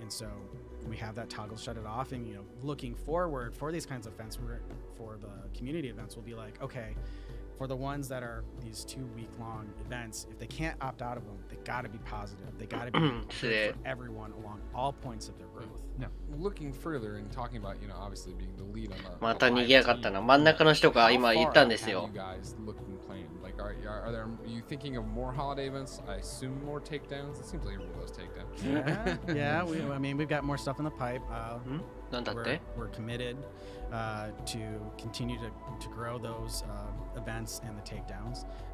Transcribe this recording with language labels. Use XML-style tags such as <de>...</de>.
<en>And so we have that toggle, shut it off, and you know, looking forward for these kinds of events, for the community events, we'll be like, okay, for the ones that are these 2-week-long events, if they can't opt out of them, they got to be positive. They got to be good for everyone along all points of their growth. No. Looking further and talking about, you know, obviously being the lead on the</en> <ja>また賑やかったな。真ん中の人が今言ったんですよ。</ja> <en>You guys looked and planned. Like, are you thinking of more holiday events? I assume more takedowns. It seems like everybody loves takedowns. Yeah. I mean, we've got more stuff in the pipe.</en> <ja>なんだって？</ja> <en>We're committed to continue to grow those events and the takedowns.</en>